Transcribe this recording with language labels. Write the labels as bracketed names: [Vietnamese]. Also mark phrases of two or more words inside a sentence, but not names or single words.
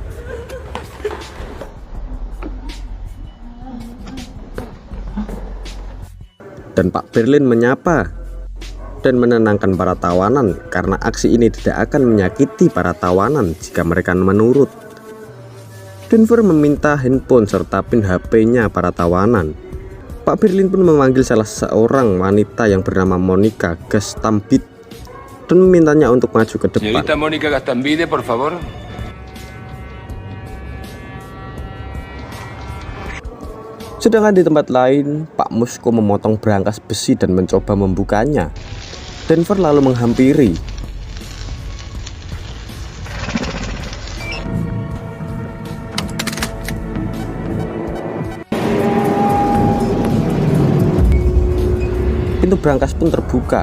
[Indonesian] Dan Pak Berlin menyapa dan menenangkan para tawanan karena aksi ini tidak akan menyakiti para tawanan jika mereka menurut. Denver meminta handphone serta pin HP-nya para tawanan. Pak Berlin pun memanggil salah seorang wanita yang bernama Monica Gastambide dan memintanya untuk maju ke depan. [Spanish] Señorita Mónica Gastambide, por favor. [Indonesian] Sedangkan di tempat lain, Pak Musko memotong berangkas besi dan mencoba membukanya. Denver lalu menghampiri. Pintu berangkas pun terbuka.